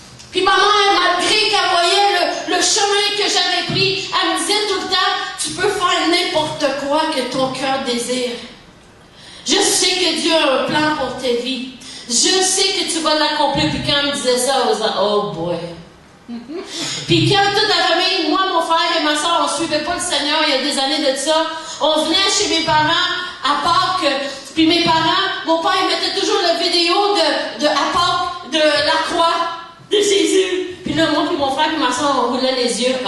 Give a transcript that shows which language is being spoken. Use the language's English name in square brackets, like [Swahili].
[French] Puis ma mère, malgré qu'elle voyait le chemin que j'avais pris, elle me disait tout le temps, tu peux faire n'importe quoi que ton cœur désire. Je sais que Dieu a un plan pour ta vie. Je sais que tu vas l'accomplir. Puis quand elle me disait ça, [English] I was like, oh boy. [French] Puis quand toute la famille, moi, mon frère et ma soeur, on ne suivait pas le Seigneur il y a des années de ça, on venait chez mes parents à Pâques, puis mes parents, mon père, il mettait toujours la vidéo à Pâques de la croix de Jésus. Puis là, moi, puis mon frère et ma soeur, on roulait les yeux.